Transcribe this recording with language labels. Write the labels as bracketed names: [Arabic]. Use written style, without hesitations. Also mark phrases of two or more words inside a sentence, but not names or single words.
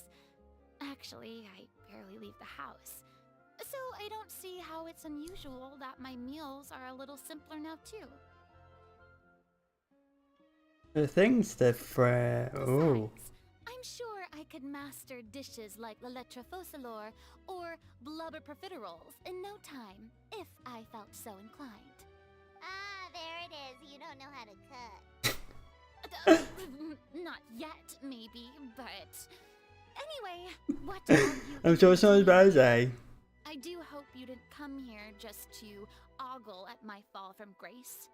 [English] Actually, I barely leave the house. So I don't see how it's unusual that my meals are a little simpler now too. The thing's different. Oh. Besides, I'm sure I could master dishes like la lettre focilor or blubber profiteroles in no time, if I felt so inclined. Ah, there it is. You don't know how to cook. Not yet, maybe, but... Anyway, what are you I'm sure it's not as eating bad as today? A. I do hope you didn't come here just to ogle at my fall from grace.